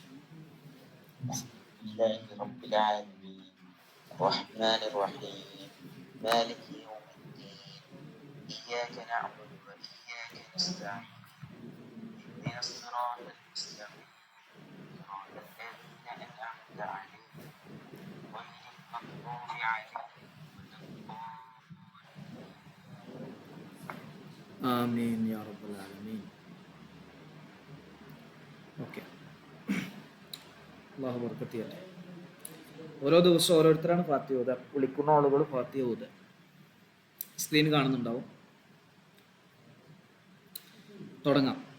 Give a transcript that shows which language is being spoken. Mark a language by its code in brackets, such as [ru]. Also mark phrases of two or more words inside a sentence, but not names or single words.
[ar] الرحمن الرحيم مالك يوم الدين إياك نعبد وإياك نستعين اهدنا الصراط المستقيم صراط الذين أنعمت عليهم غير المغضوب عليهم ولا الضالين آمين يا رب العالمين. [ml] ഓക്കെ, അല്ലാഹു ബർക്കത്ത് ചെയ്യട്ടെ. ഓരോ ദിവസവും ഓരോരുത്തരാണ് ഫാത്തിഹ ഓതുക. വിളിക്കുന്ന ആളുകൾ ഫാത്തിഹ ഓതുക. സ്ക്രീൻ കാണുന്നുണ്ടാവും. തുടങ്ങാം.